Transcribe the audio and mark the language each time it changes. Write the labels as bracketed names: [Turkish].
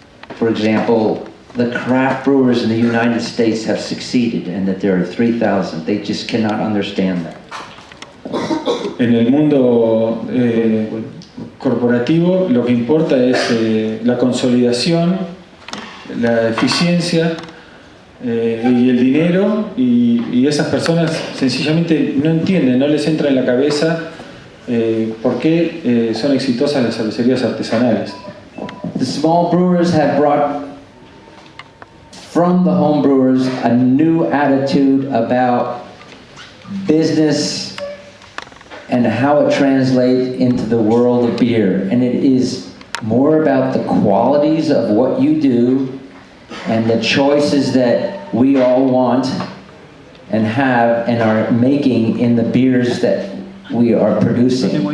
[English] For example, the craft brewers in the United States have succeeded and that there are 3,000. They just cannot understand that. [Spanish] En el mundo corporativo lo que importa es la consolidación, la eficiencia y el dinero, y esas personas sencillamente no entienden, no les entra en la cabeza por qué son exitosas las cervecerías artesanales. [English] The small brewers have brought from the home brewers a new attitude about business and how it translates into the world of beer. And it is more about the qualities of what you do and the choices that we all want and have and are making in the beers that we are producing.